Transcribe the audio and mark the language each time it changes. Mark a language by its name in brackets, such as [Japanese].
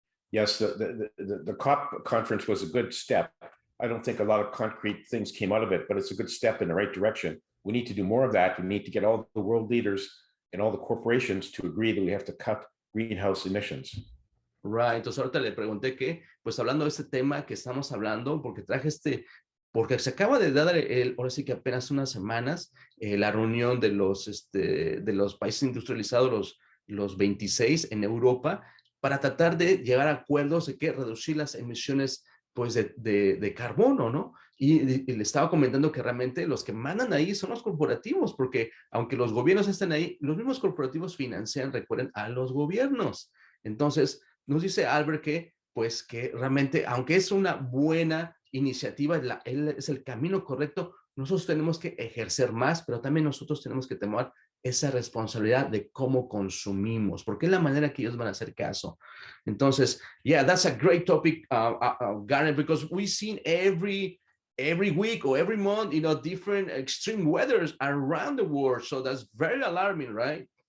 [English] Yes, the COP conference was a good step. I don't think a lot of concrete things came out of it, but it's a good step in the right direction. We need to do more of that. We need to get all the world leaders and all the corporations to agree that we have to cut greenhouse emissions. Right. [Spanish] Entonces ahorita le pregunté que, pues hablando de este tema que estamos hablando, porque porque se acaba de dar ahora sí que apenas unas semanas, la reunión de los países industrializados, los 26 en Europa, para tratar de llegar a acuerdos de que reducir las emisiones pues de carbono, ¿no? Y le estaba comentando que realmente los que mandan ahí son los corporativos, porque aunque los gobiernos estén ahí, los mismos corporativos financian, recuerden, a los gobiernos. Entonces, nos dice Albert que realmente, aunque es una buena iniciativa, es el camino correcto, nosotros tenemos que ejercer más, pero también nosotros tenemos que tomar esa responsabilidad de cómo consumimos, porque es la manera que ellos van a hacer caso. Entonces, [English] yeah, that's a great topic, Garnet, because we've seen every week or every month, different extreme weathers around the world. So that's very alarming, right?